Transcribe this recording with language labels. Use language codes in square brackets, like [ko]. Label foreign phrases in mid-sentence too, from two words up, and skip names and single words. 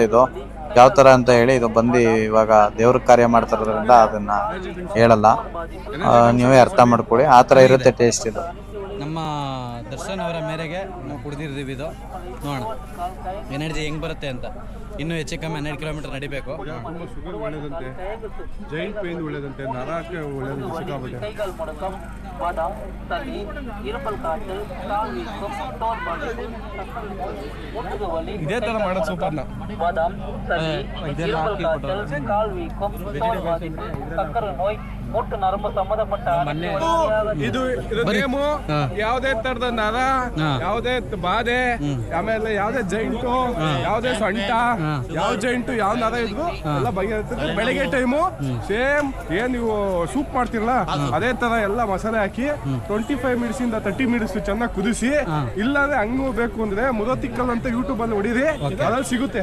[kn] ಇದು ಯಾವ ಥರ ಅಂತ ಹೇಳಿ ಇದು ಬಂದು ಇವಾಗ ದೇವ್ರ ಕಾರ್ಯ ಮಾಡ್ತಿರೋದ್ರಿಂದ ಅದನ್ನು ಹೇಳಲ್ಲ, ನೀವೇ ಅರ್ಥ ಮಾಡ್ಕೊಳ್ಳಿ. ಆ ಥರ ಇರುತ್ತೆ ಟೇಸ್ಟ್ ಇದು. ನಮ್ಮ ದರ್ಶನ್ ಅವರ ಮೇರೆಗೆ ನಾವು ಕುಡಿದಿರ್ತೀವಿ. ಇದು ನೋಡೋಣ ಎನರ್ಜಿ ಹೆಂಗೆ ಬರುತ್ತೆ ಅಂತ. ಇನ್ನೂ ಹೆಚ್ಚು ಕಮ್ಮಿ 12 ಕಿಲೋಮೀಟರ್ ನಡಿಬೇಕು. ತುಂಬ ಶುಗರ್ ಒಳ್ಳೇದಂತೆ, [en] joint pain [kn] ಒಳ್ಳೇದಂತೆ, ನರಕ್ಕೆ ಒಳ್ಳೇದಂತೆ, ಸಿಕ್ಕಾಪಟ್ಟೆ. [ta] கைகால் முடக்கம், வாதம், சளி, இருமல் காய்ச்சல், கால் வீக்கம், தோல் பாதிப்பு, சக்கரை நோய், முதுகு வலி, [kn] ಇದೇ ಥರ ಮಾಡೋದು ಸೂಪರ್ನ. [ta] வாதம், சளி, இருமல் காய்ச்சல், கால் வீக்கம், தோல் பாதிப்பு, சக்கரை நோய், மூட்டு நரம்பு சம்பந்தப்பட்ட [kn] ಇದು ನೇಮು ಯಾವುದೇ ತರದ ನರ, ಯಾವುದೇ ಬಾಧೆ, ಆಮೇಲೆ ಯಾವುದೇ ಜೈಂಟು, ಯಾವುದೇ ಸೊಂಟ, ಯಾವ ಜೈಂಟು, ಯಾವ ನರ ಇದ್ರು ಎಲ್ಲ ಬಗೆಹರಿಸ್ತದೆ. ಬೆಳಗ್ಗೆ ಟೈಮು ಸೇಮ್ ಏನ್ ನೀವು ಸೂಪ್ ಮಾಡ್ತಿರಲ್ಲ ಅದೇ ತರ ಎಲ್ಲ ಮಸಾಲೆ ಹಾಕಿ 25 ಮಿನಿಟ್ಸ್ ಇಂದ 30 ಮಿನಿಟ್ಸ್ ಚೆನ್ನಾಗಿ ಕುದಿಸಿ, ಇಲ್ಲಾಂದ್ರೆ ಹಂಗೂ ಬೇಕು ಅಂದ್ರೆ ಮುದತಿಕ್ಕಲ್ ಅಂತ ಯೂಟ್ಯೂಬ್ ಅಲ್ಲಿ ಹೊಡಿರಿ, ಅದ್ರಲ್ಲಿ ಸಿಗುತ್ತೆ.